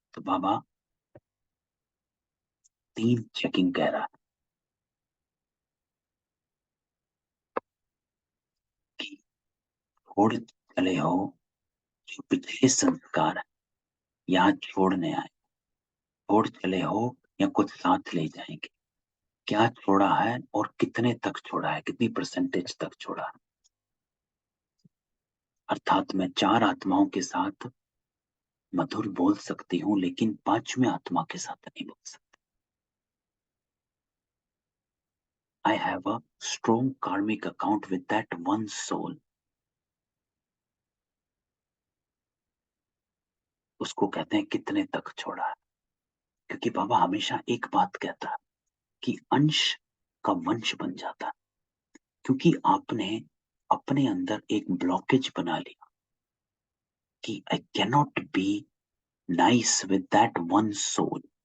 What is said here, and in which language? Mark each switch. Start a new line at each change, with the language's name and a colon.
Hindi: तो बाबा 3 चेकिंग कह रहा है कि छोड़ चले हो, जो पिछले संस्कार है यहाँ छोड़ने आए, छोड़ चले हो या कुछ साथ ले जाएंगे। क्या छोड़ा है और कितने तक छोड़ा है, कितनी परसेंटेज तक छोड़ा है। अर्थात मैं 4 आत्माओं के साथ मधुर बोल सकती हूँ, लेकिन 5वें आत्मा के साथ नहीं बोल सकती।
English: I have a strong karmic account with that one soul.
Hindi: उसको कहते हैं कितने तक छोड़ा है। क्योंकि बाबा हमेशा एक बात कहता है कि अंश का वंश बन जाता है। क्योंकि आपने अपने अंदर एक ब्लॉकेज बना लिया कि
English: I cannot be nice with that one soul.